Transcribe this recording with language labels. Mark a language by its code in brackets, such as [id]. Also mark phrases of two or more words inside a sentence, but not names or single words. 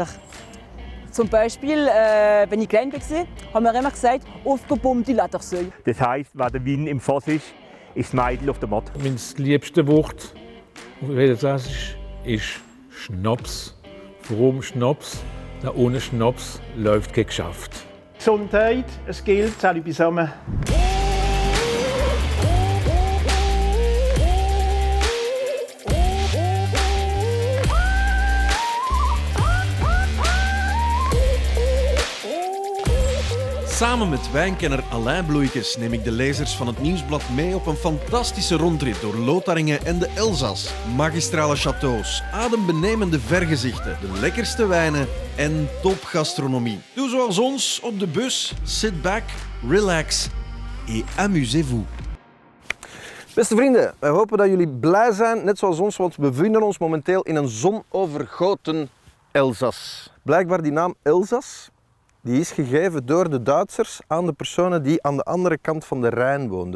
[de] Zum Beispiel, wenn ich klein war, haben wir immer gesagt, aufgebombte Ledersäule. Das heisst, wenn der Wein im Fass ist das Mädel auf der Matte. Mein liebstes Wort auf Elsassisch ist Schnaps. Warum Schnaps? Na, ohne Schnaps läuft kein Geschäft. Gesundheit, es gilt, alle zusammen. [nl] Samen met wijnkenner Alain Bloeikes neem ik de lezers van het Nieuwsblad mee op een fantastische rondrit door Lotharingen en de Elzas. Magistrale châteaus, adembenemende vergezichten, de lekkerste wijnen en topgastronomie. Doe zoals ons op de bus, [en] sit back, relax [fr] et amusez-vous. [nl] Beste vrienden, wij hopen dat jullie blij zijn, net zoals ons, want we bevinden ons momenteel in een zonovergoten Elzas. Blijkbaar die naam Elzas, die is gegeven door de Duitsers aan de personen die aan de andere kant van de Rijn woonden.